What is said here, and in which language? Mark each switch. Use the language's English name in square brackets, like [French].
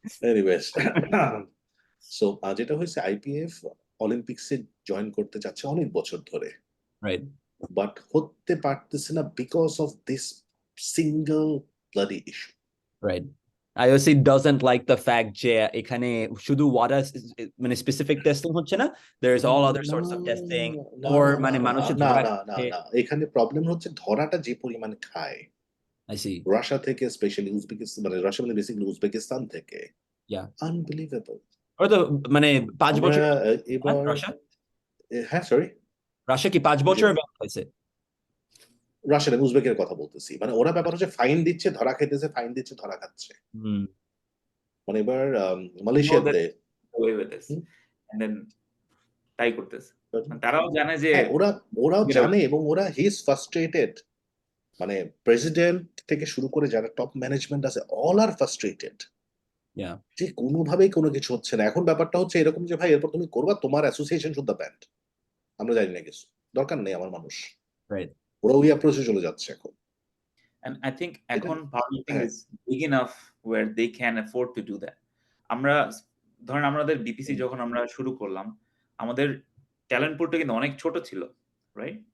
[Bangla] Anyways, so যেটা হয়েছে, IPF অলিম্পিক্সে join করতে যাচ্ছে অনেক বছর ধরে, [English] Right, but হতে পারতেছে না because of this single bloody issue. Right, IOC doesn't like the fact [Bangla] যে এখানে শুধু ওয়াটার মানে স্পেসিফিক টেস্টিং হচ্ছে না, [English] there is all other sorts of testing, or [Bangla] মানে মানুষের না, এখানে প্রবলেম হচ্ছে ধরাটা যে পরিমাণে খায়। [English] I see. [Bangla] রাশিয়া থেকে, স্পেশালি উজবেকিস্তান, মানে রাশিয়া মানে বেসিক্যালি উজবেকিস্তান থেকে, আনবিলিভেবল। হয়তো মানে 5 বছর এবার রাশিয়া, হ্যাঁ সরি, রাশিয়া কি 5 বছর হয়েছে? রাশিয়ান উজবেকের কথা বলতেছি। মানে ওরা ব্যাপার হচ্ছে ফাইন দিচ্ছে, ধরা খাইতেছে, ফাইন দিচ্ছে, ধরা খাচ্ছে। মানে এবার মালয়েশিয়াতে [English] and then [Bangla] তাই করতেছে। মানে তারাও জানে যে হ্যাঁ, ওরাও [English] get out. [Bangla] জানে এবং ওরা [English] He is frustrated. [Bangla] মানে প্রেসিডেন্ট থেকে শুরু করে যারা টপ ম্যানেজমেন্ট আছে [English] All are frustrated Yeah. [Bangla] যে কোনোভাবেই কোনো কিছু হচ্ছে না। এখন ব্যাপারটা হচ্ছে এরকম যে ভাই এরপর তুমি করবা, তোমার অ্যাসোসিয়েশন শুদ্ধ ব্যান্ড, আমরা জানি না কিছু, দরকার নেই আমার মানুষ। [English] Right. [Bangla] ওরা ওই অ্যাপ্রোচে চলে যাচ্ছে এখন। [English] And I think [Bangla] এটা এখন powerlifting হ্যাঁ [English] is big enough where they can afford to do that. [Bangla] আমরা ধরেন আমাদের বিপিসি যখন আমরা শুরু করলাম, আমাদের ট্যালেন্ট পুলটা কিন্তু অনেক ছোট ছিল, রাইট?